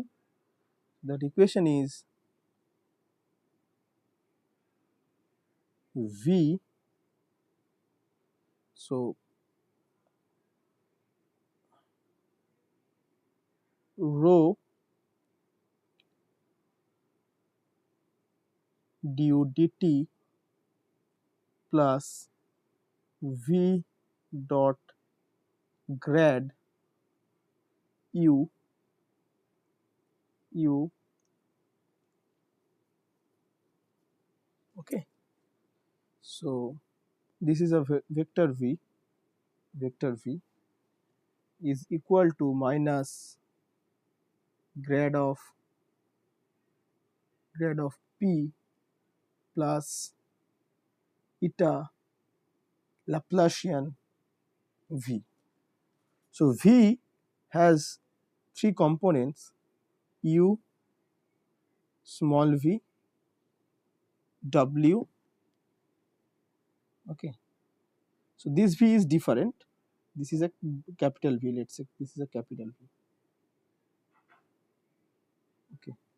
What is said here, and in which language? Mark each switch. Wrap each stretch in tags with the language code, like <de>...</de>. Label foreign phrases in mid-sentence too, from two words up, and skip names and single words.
<en>That equation is v, so rho du dt plus v dot grad u okay. So this is a vector v is equal to minus grad of p plus eta Laplacian v. So v has three components, u, small v, w, okay. So this v is different, this is a capital V, let's say this is a capital V, okay.</en>